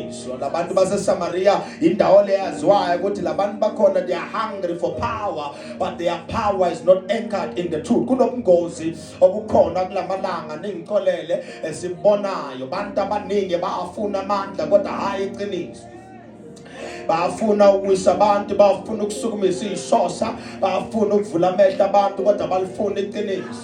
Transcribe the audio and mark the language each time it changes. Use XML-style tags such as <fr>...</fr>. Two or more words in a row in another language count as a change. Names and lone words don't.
<nd>iqiniso. Labantu baseSamaria indawo leyaziwayo ukuthi labantu bakhona</nd> <en>they are hungry for power, but their power is not anchored in the truth.</en> <nd>Kunobungozi obukhona kulamalanga ningikolele esibonayo. Abantu abaningi baafuna amandla kodwa hayi iqiniso. Bafuna ukuwisa abantu, bafuna ukusukumisa izisosa, bafuna ukuvula amehlo abantu kodwa balifuna iqiniso.</nd>